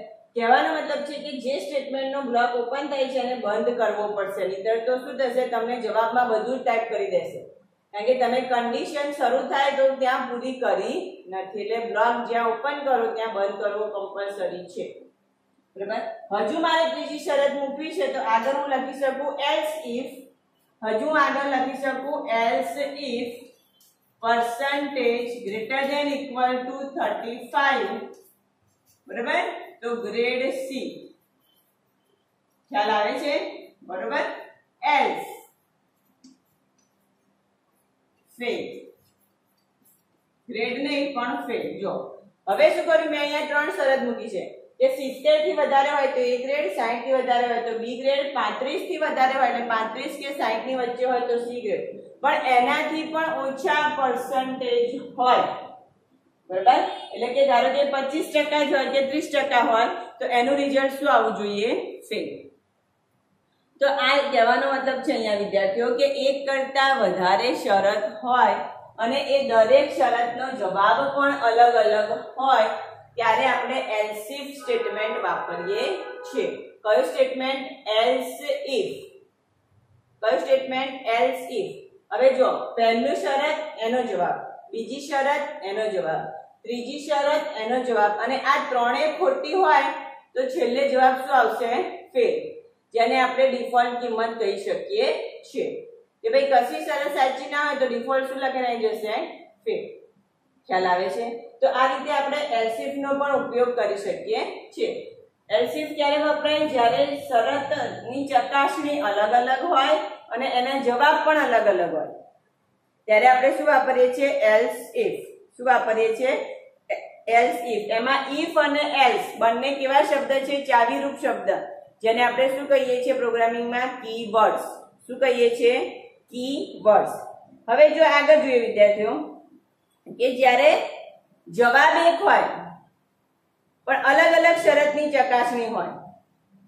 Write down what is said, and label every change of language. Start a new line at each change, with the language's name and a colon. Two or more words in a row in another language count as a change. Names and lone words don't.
Gujarati: કહેવાનો મતલબ છે કે જે સ્ટેટમેન્ટનો બ્લોક ઓપન થાય છે એને બંધ કરવો પડશે, નહીતર તો શું થશે, તમને જવાબમાં બધું જ ટાઈપ કરી દેશે, કારણ કે તમે કન્ડિશન શરૂ થાય તો ત્યાં પૂરી કરી નથી, એટલે બ્લોક જ્યાં ઓપન કરો ત્યાં બંધ કરવો કમ્પલસરી છે, બરાબર। હજુ મારે ત્રીજી શરત મૂકવી છે તો આગળ હું લખી શકું
English: else if,
Gujarati: હજુ આગળ લખી શકું
English: else if percentage greater than equal to 35,
Gujarati: બરાબર, તો ગ્રેડ C। ખ્યાલ આવે છે? બરાબર,
English: else fail,
Gujarati: ગ્રેડ નહીં પણ ફેલ। જો હવે શું કર્યું, મેં અહીંયા ત્રણ શરત મૂકી છે કે 70 થી વધારે હોય તો A ગ્રેડ, 60 થી વધારે હોય તો B ગ્રેડ, 35 થી વધારે હોય એટલે 35 કે 60 ની વચ્ચે હોય તો C ગ્રેડ, પણ એનાથી પણ ઓછા પર્સન્ટેજ હોય, બરાબર, એટલે કે ધારો કે 25% જ હોય કે 30% હોય તો એનું રિઝલ્ટ શું આવવું જોઈએ? ફેલ। તો આ કહેવાનો મતલબ છે અહીંયા વિદ્યાર્થીઓ કે એક કરતા વધારે શરત હોય અને એ દરેક શરતનો જવાબ પણ અલગ અલગ હોય ત્યારે આપણે
English: else if
Gujarati: સ્ટેટમેન્ટ વાપરીએ છીએ। કયું સ્ટેટમેન્ટ?
English: else if।
Gujarati: કયું સ્ટેટમેન્ટ?
English: else if।
Gujarati: હવે જો પહેલું શરત એનો જવાબ, બીજી શરત એનો જવાબ, ત્રીજી શરત એનો જવાબ, અને આ ત્રણેય ખોટી હોય તો છેલ્લે જવાબ શું આવશે? ફેલ, જેને આપણે ડિફોલ્ટ કિંમત કહી શકીએ છીએ કે ભાઈ કશી શરત સાચી ના હોય તો ડિફોલ્ટ શું લખીને આવી જશે? ફેલ। ખ્યાલ આવે છે? તો આ રીતે આપણે
English: else if
Gujarati: નો પણ ઉપયોગ કરી શકીએ છીએ।
English: else if
Gujarati: ક્યારે વપરાય? જ્યારે શરતની ચકાસણી અલગ અલગ હોય અને એના જવાબ પણ અલગ અલગ હોય ત્યારે આપણે શું વાપરીએ છીએ?
English: else if।
Gujarati: શું વાપરીએ છીએ?
English: else if।
Gujarati: એમાં if અને else બંને કેવા શબ્દ છે? ચાવીરૂપ શબ્દ, જેને આપણે શું કહીએ છીએ પ્રોગ્રામિંગમાં? કીવર્ડ્સ। શું કહીએ છીએ? કીવર્ડ્સ। હવે જો આગળ જોઈએ વિદ્યાર્થીઓ કે જ્યારે જવાબ એક હોય પણ અલગ અલગ શરતની ચકાસણી હોય, બરાબર।